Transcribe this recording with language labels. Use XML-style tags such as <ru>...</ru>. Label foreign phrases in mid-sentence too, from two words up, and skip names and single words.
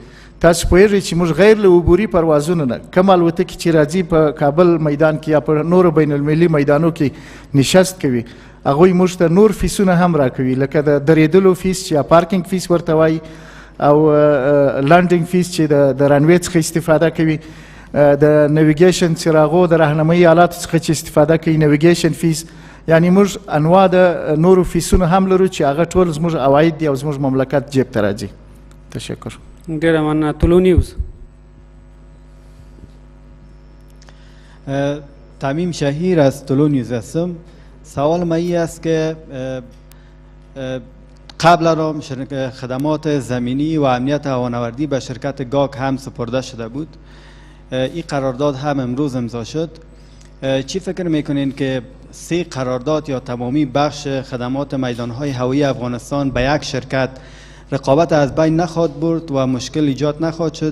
<ps>تاسو پوهیږئ چې موږ غیر له عبوري پروازونو نه کوم الوتکې چې راځي په کابل میدان کې یا په نورو بین المللي میدانو کې نشست کوي، هغوی موږ ته نور فیسونه هم راکوي، لکه د درېدلو فیس چې یا</ps> <en>parking fees</en> <ps>ورته وایي او</ps> <en>landing fees</en> <ps>چې د رنوې څخه استفاده کوي، د نویګیشن څراغو د راهنمایي آلاتو څخه چې استفاده کوي</ps> <en>navigation fees.</en> <ps>یعنی موږ انواع د نورو فیسونو هم لرو چې هغه ټول زموږ عواید دي او زموږ مملکت جیب ته راځي. تشکر. ډیره مننه. طلوع نیوز.</ps> <fa>تمیم شهیر از طلوع نیوز هستم. سوال ما این است که قبل از خدمات زمینی و امنیت هوانوردی به شرکت گاک هم سپرده شده بود. این قرارداد هم امروز امضا شد. چی فکر میکنین که 3 قرارداد یا تمامی بخش خدمات میدانهای هوایی افغانستان به یک شرکت رقابت از بین نخواهد برد و مشکل ایجاد نخواهد شد؟</fa>